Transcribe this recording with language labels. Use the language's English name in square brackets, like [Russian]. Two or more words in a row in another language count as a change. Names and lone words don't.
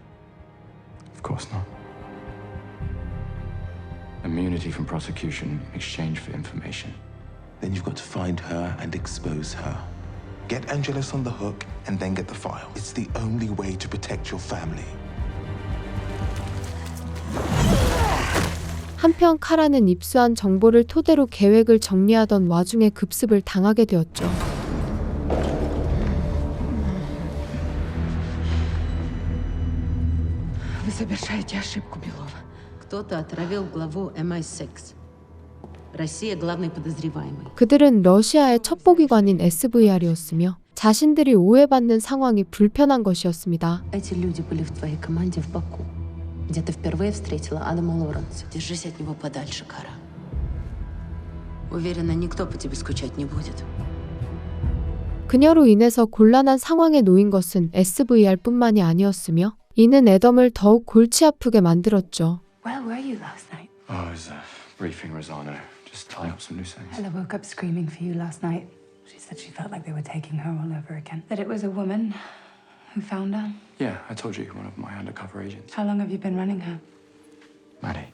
[English] Of course not. Immunity from prosecution in exchange for information. Then you've got to find her and expose her. Get Angelus on the hook and then get the file. It's the only way to protect your family. [Korean] 한편 카라는 입수한 정보를 토대로 계획을 정리하던 와중에 급습을 당하게 되었죠. [Russian] Вы совершаете ошибку, Белова. Кто-то отравил главу MI6. Россия главный подозреваемый. [Korean] 그들은 러시아의 첩보기관인 SVR이었으며 자신들이 오해받는 상황이 불편한 것이었습니다. [Russian] Эти люди были в твоей команде в Баку, где ты впервые встретила Адама Лоренса. Держись от него подальше, Кара. Уверена, никто по тебе скучать не будет. [Korean] 그녀로 인해서 곤란한 상황에 놓인 것은 SVR뿐만이 아니었으며 이는 애덤을 더욱 골치 아프게 만들었죠. [English] Where were you last night? Oh, I was briefing Rosanna. Just tying up some loose ends. Ella woke up screaming for you last night. She said she felt like they were taking her all over again. That it was a woman who found her. Yeah, I told you, one of my undercover agents. How long have you been running her? Maddie,